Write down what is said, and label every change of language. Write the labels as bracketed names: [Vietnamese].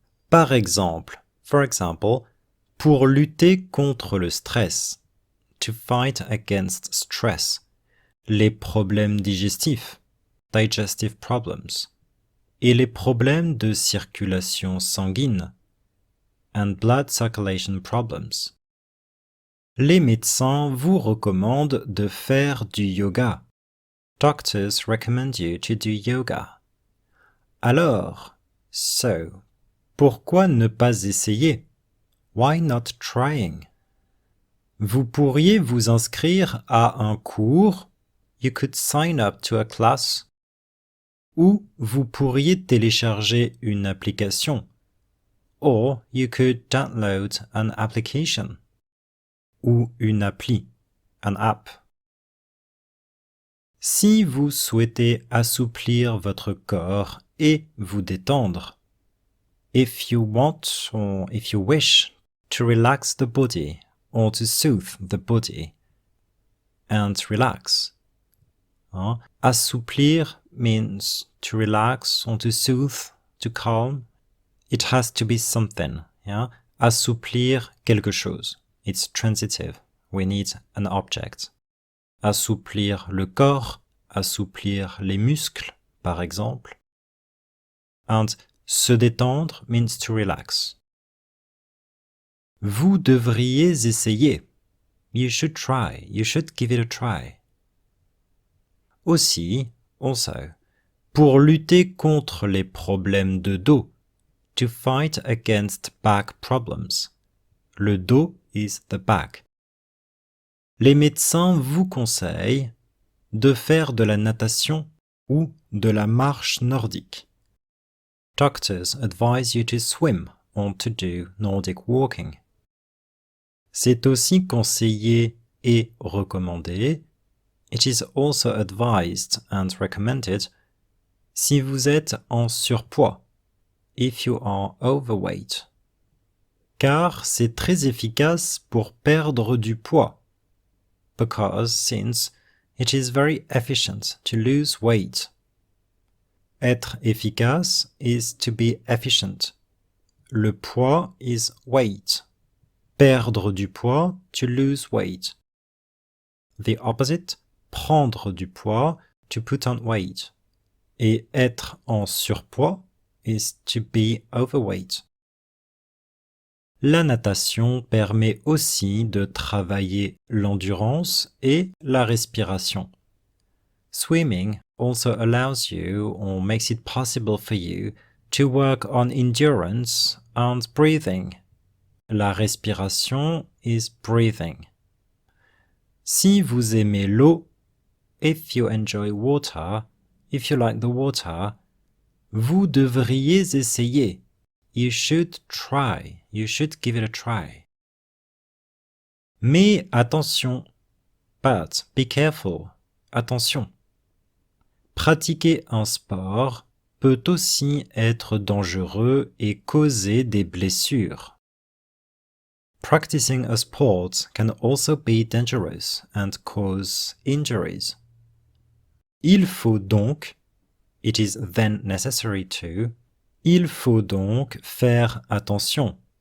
[French] Par exemple, [English] for example, [French] pour lutter contre le stress, [English] to fight against stress, [French] les problèmes digestifs, [English] digestive problems, [French] et les problèmes de circulation sanguine, [English] and blood circulation problems. [French] Les médecins vous recommandent de faire du yoga. [English] Doctors recommend you to do yoga. [French] Alors, so, pourquoi ne pas essayer? [English] Why not trying? [French] Vous pourriez vous inscrire à un cours, [English] you could sign up to a class, [French] ou vous pourriez télécharger une application, [English] or you could download an application, [French] ou une appli, [English] an app. [French] Si vous souhaitez assouplir votre corps et vous détendre, [English] if you want or if you wish to relax the body or to soothe the body and relax. Assouplir means to relax or to soothe, to calm. It has to be something. Yeah? [French] Assouplir quelque chose. [English] It's transitive. We need an object. [French] Assouplir le corps, assouplir les muscles, par exemple. [English] And se détendre means to relax. [French] Vous devriez essayer. [English] You should try. You should give it a try. Aussi, also, [French] pour lutter contre les problèmes de dos, [English] to fight against back problems. Le dos is the back. [French] Les médecins vous conseillent de faire de la natation ou de la marche nordique. [English] Doctors advise you to swim or to do Nordic walking. [French] C'est aussi conseillé et recommandé. [English] It is also advised and recommended [French] si vous êtes en surpoids, [English] if you are overweight. [French] Car c'est très efficace pour perdre du poids. [English] Because since it is very efficient to lose weight. [French] Être efficace [English] is to be efficient. [French] Le poids [English] is weight. [French] Perdre du poids, [English] to lose weight. The opposite, [French] prendre du poids, [English] to put on weight. Et [French] être en surpoids [English] is to be overweight. [French] La natation permet aussi de travailler l'endurance et la respiration. [English] Swimming also allows you or makes it possible for you to work on endurance and breathing. [French] La respiration [English] is breathing. [French] Si vous aimez l'eau, [English] if you enjoy water, if you like the water, [French] vous devriez essayer. [English] You should try. You should give it a try. [French] Mais attention, [English] but be careful. [French] attention. Pratiquer un sport peut aussi être dangereux et causer des blessures. [English] Practicing a sport can also be dangerous and cause injuries. [French] Il faut donc, [English] it is then necessary to, [French] il faut donc faire attention.